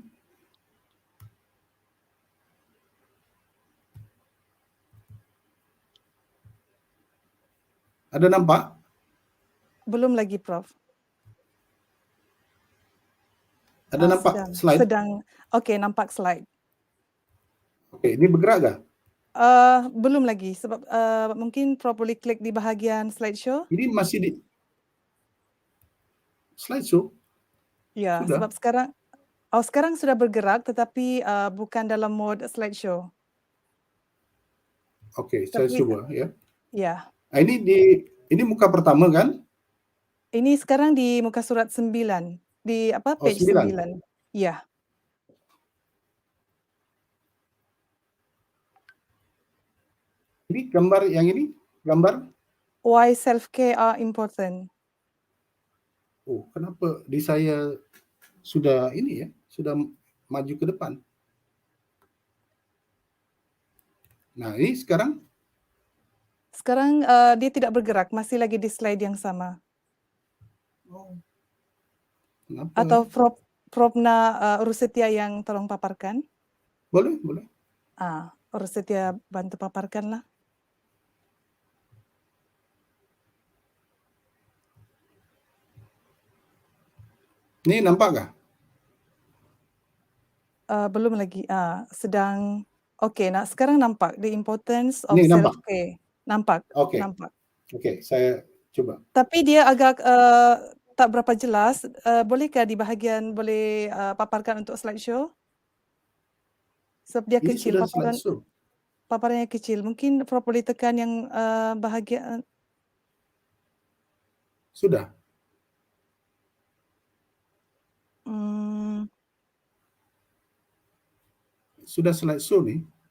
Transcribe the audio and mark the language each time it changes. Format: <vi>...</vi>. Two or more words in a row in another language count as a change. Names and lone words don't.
<ms>Ada nampak? Belum lagi, Prof. Ada nampak slide? Okey, nampak slide. Okey, ini bergerak kah? Belum lagi sebab mungkin Prof boleh klik di bahagian slideshow. Ini masih di slideshow? Ya, Sudah? sebab sekarang sudah bergerak tetapi bukan dalam mode slideshow. Okey, saya cuba ya. Ya. Ini muka pertama kan? Ini sekarang di muka surat 9. Di page 9. Ya. Ini gambar yang ini? Gambar?</ms> <en>Why self-care are important.</en> <ms>Oh, kenapa di saya sudah ini ya, sudah maju ke depan. Nah, ini sekarang? Sekarang dia tidak bergerak, masih lagi di slide yang sama. Oh. Kenapa? Atau Prof urus setia yang tolong paparkan? Boleh. Urus setia bantu paparkanlah. Ini nampakkah? Belum lagi. Sedang nah sekarang nampak</ms> <en>the importance of</en> <ms>Ini nampak? self-care. Nampak. Okey. Nampak. Okey, saya coba. Tapi dia agak tak berapa jelas. Bolehkah di bahagian paparkan untuk slideshow? Sebab dia Ini kecil sudah slideshow. paparannya kecil. Mungkin Prof boleh tekan yang bahagian Sudah? hmm, Sudah slideshow nih?</ms>